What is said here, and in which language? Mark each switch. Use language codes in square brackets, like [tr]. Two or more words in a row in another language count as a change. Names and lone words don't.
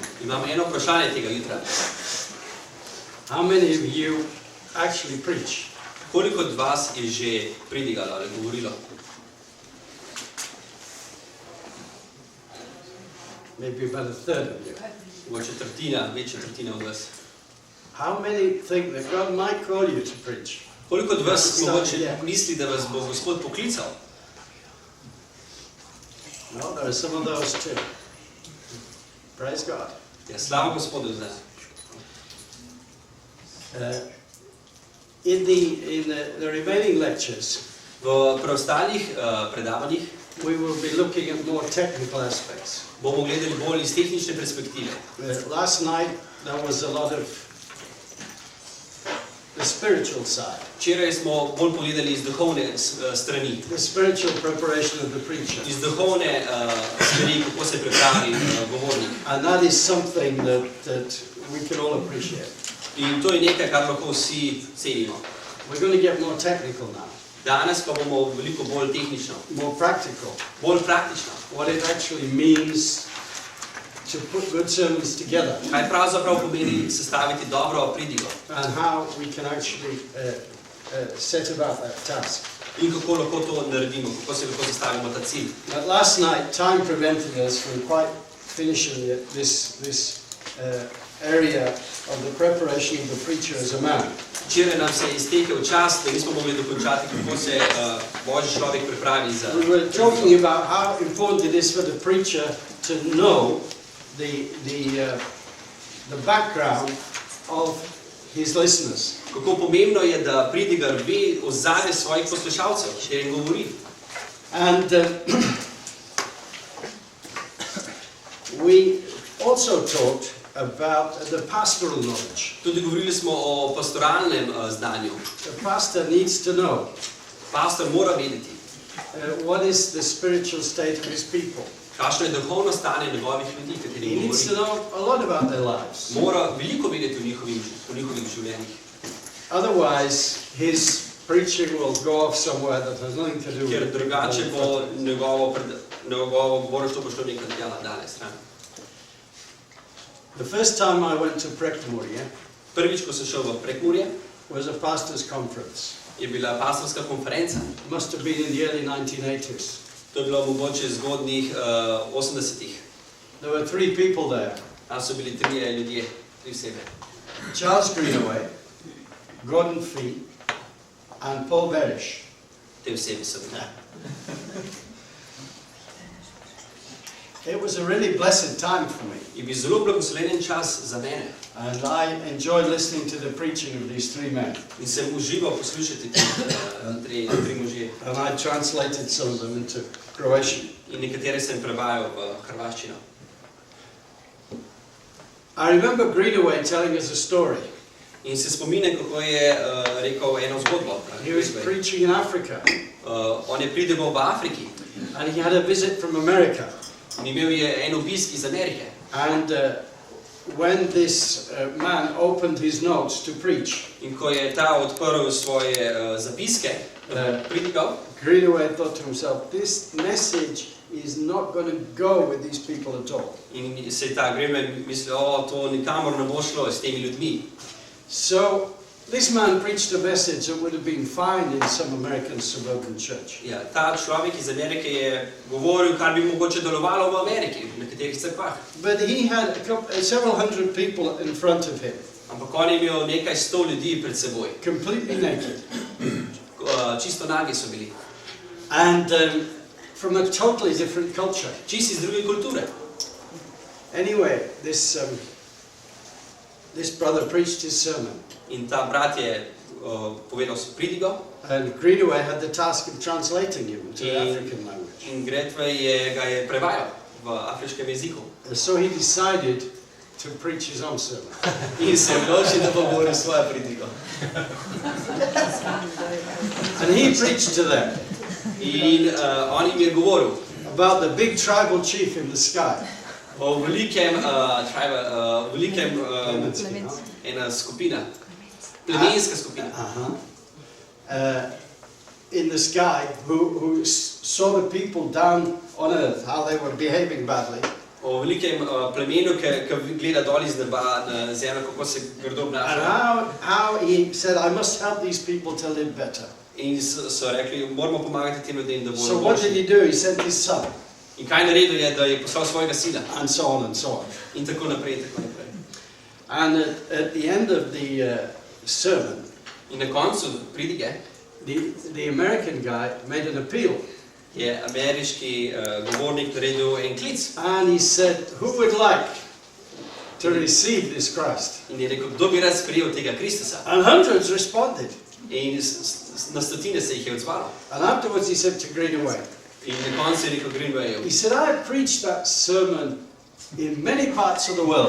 [sl] Imam eno vprašanje tega jutra. [en] How many of you actually preach? [sl] Koliko od vas je že pridigalo ali govorilo? [en] Maybe about a third of you. [sl] Mogoče četrtina, več četrtina od vas. [en] How many think that God might call you to preach? [sl] Koliko od vas mogoče misli, da vas bo Gospod poklical? [en] No, there are some of those too. Praise God. [sl] Ja, slava Gospodu zdaj. [en] In the remaining lectures, [sl] V preostalih predavanjih [en] we will be looking at more technical aspects. [sl] bomo gledali bolj iz tehnične perspektive. [en] Last night there was a lot of the spiritual side. [sl] Včeraj smo bolj pogledali iz duhovne strani. [en] The spiritual preparation of the preacher. [sl] Iz duhovne strani, kako se pripravi govornik. [en] And that is something that we can all appreciate. [sl] In to je nekaj, kar lahko vsi cenimo. [en] We're going to get more technical now. [sl] Danes pa bomo veliko bolj tehnično, [en] More practical. [sl] bolj praktično. [en] What it actually means to put good sermons together. [sl] Kaj pravzaprav pomeni sestaviti dobro pridigo [en] And how we can actually set about that task. [sl] in kako lahko to naredimo, kako se lahko zastavimo ta cilj. [en] But last night, time prevented us from quite finishing this area of the preparation of the preacher as a man. [sl] Včeraj nam se je iztekel čas, da nismo mogli dokončati, kako se Božji človek pripravi za... [en] We were talking about how important it is for the preacher to know the background of his listeners. [sl] Kako pomembno je, da pridigar ve ozadje svojih poslušalcev, če jim govori. [en] And we also talked about the pastoral knowledge. [sl] Tudi govorili smo o pastoralnem znanju. [en] The pastor needs to know [sl] Pastor mora vedeti, [en] what is the spiritual state of his people. [sl] kakšno je duhovno stanje njegovih ljudi, [en] He [sl] katerih [en] needs to [sl] govori. [en] know a lot about their lives. [sl] Mora veliko vedeti o njihovih življenjih. [en] Otherwise, his preaching will go off somewhere that has nothing to do with [sl] Ker [en] it. [sl] drugače bo njegovo govorištvo bo šlo nekaj dela daleč stran. [en] The first time I went to Prekmurje [sl] Prvič, ko sem šel v Prekmurje, [en] was a pastor's conference. [sl] je bila pastorska konferenca. [en] Must have been in the early 1980s. [sl] To je bilo mogoče zgodnjih 80-ih. [en] There were 3 people there. [sl] Tam so bili 3 ljudje, 3 osebe. [en] Charles Greenaway, Gordon Fee, and Paul Berish. [sl] Te osebe so bile. [en] It was a really blessed time for me. [sl] Je bil zelo blagoslovljen čas za mene. [en] And I enjoyed listening to the preaching of these 3 men. [sl] In sem užival poslušati te 3 možje. [en] And I translated some of them into Croatian. [sl] In nekatere sem prevajal v hrvaščino. [en] I remember Greenaway telling us a story. [sl] In se spominjam, kako je rekel eno zgodbo. [en] He was preaching in Africa. [sl] On je pridigal v Afriki. [en] And he had a visit from America. [sl] In imel je en obisk iz Amerike. [en] And when this man opened his notes to preach, [sl] In ko je ta odprl svoje zapiske, pridigal, [en] Greenaway thought to himself, this message is not going to go with these people at all. [sl] in se je ta Greenaway mislil, to nikamor ne bo šlo s temi ljudmi. [en] So this man preached a message that would have been fine in some American suburban church. [sl] Ja, ta človek iz Amerike je govoril, kar bi mogoče delovalo v Ameriki, v nekaterih cerkvah. [en] But he had several hundred people in front of him, [sl] Ampak on je imel nekaj 100 ljudi pred seboj. [en] completely naked. [sl] Čisto nagi so bili. [en] And from a totally different culture. [sl] Čisto iz druge kulture. [en] Anyway, this brother preached his sermon. [sl] In ta brat je povedal si pridigo. [en] And Greenaway had the task of translating him into the African language. [sl] In Greenaway ga je prevajal v afriškem jeziku. [en] So he decided to preach his own sermon. [sl] In se odločil, da bo govoril svojo pridigo. [en] And he preached to them. [sl] In on jim je govoril [en] about the big tribal chief in the sky. [sl] o velikem ena skupina, plemenska skupina. [en] In the sky, who saw the people down on earth, how they were behaving badly. [sl] O velikem plemenu, ki gleda dol iz neba na zemljo, kako se grdo [en] And [sl] obnašajo. [en] how he said, I must help these people to live better. [sl] In so rekli, moramo pomagati tem ljudem, da [en] So [sl] bodo [en] what did [sl] boljši. [en] he do? He sent his son, [sl] In kaj naredil je, da je poslal svojega sina. [en] and so on and so on. [sl] In tako naprej, in tako naprej. [en] And at the end of the sermon, [sl] In na koncu pridige [en] the American guy made an appeal. [sl] je ameriški govornik naredil en klic. [en] And he said, who would like to receive this Christ? [sl] In je rekel, kdo bi rad sprejel tega Kristusa. [en] And hundreds responded. [sl] In na stotine se jih je odzvalo. [en] And afterwards he said to Greenaway, [sl] In na koncu je rekel Greenwayu. [en] he said, I preached that sermon in many parts of the world,